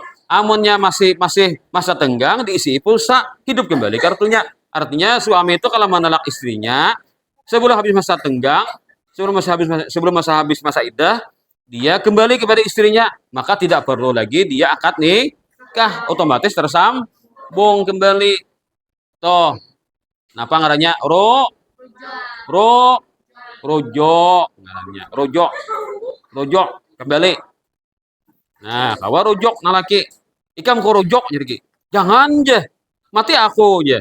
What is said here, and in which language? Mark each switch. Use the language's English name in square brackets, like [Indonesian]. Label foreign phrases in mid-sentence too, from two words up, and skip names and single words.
[Banjar] Amunnya masih masa tenggang diisi pulsa, hidup kembali kartunya. [Indonesian] Artinya suami itu kalau menolak istrinya sebelum habis masa tenggang, sebelum masa habis masa iddah, dia kembali kepada istrinya, maka tidak perlu lagi dia akad nikah, otomatis tersambung kembali. Toh, [Banjar] napa ngarannya? Rojok ngarannya. Rojok kembali. Nah, kawa rojok nalaki. Ikam ko rojok jadi. Jangan je. Mati aku je.